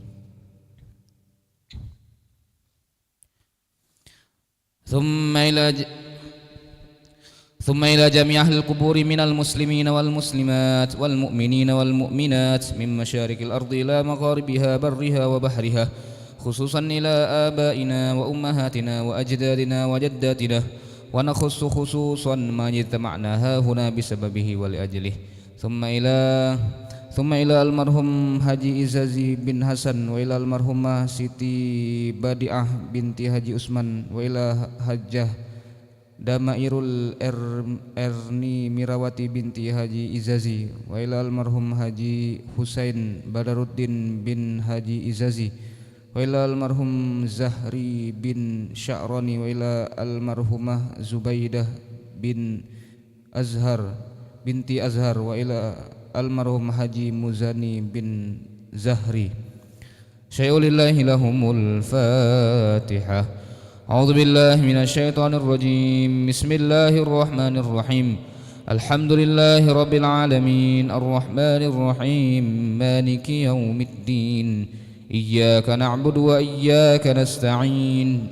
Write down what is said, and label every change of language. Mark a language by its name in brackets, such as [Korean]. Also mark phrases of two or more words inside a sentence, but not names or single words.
[Arabic] ثم إلى جميع أهل القبور من المسلمين والمسلمات والمؤمنين والمؤمنات من مشارق الأرض إلى مغاربها برها وبحرها، خصوصا إلى آبائنا وأمهاتنا وأجدادنا وجداتنا، ونخص خصوصا ما اجتمعنا هاهنا بسببه ولأجله. ثم إلى المرحوم حاجي إزازي بن حسن، وإلى المرحومة سيتي بادئة بنت حاجي عثمان، وإلى حجة Damairul Erni Mirawati binti Haji Izazi, وإلى المرحوم Haji Husain Badaruddin bin Haji Izazi, وإلى المرحوم Zahri bin Sya'rani, وإلى المرحومة Zubaidah bin Azhar binti Azhar, وإلى المرحوم Haji Muzani bin Zahri. شيء لله لهم الفاتحة. أعوذ بالله من الشيطان الرجيم. بسم الله الرحمن الرحيم. الحمد لله رب العالمين. الرحمن الرحيم. مالك يوم الدين. إياك نعبد وإياك نستعين.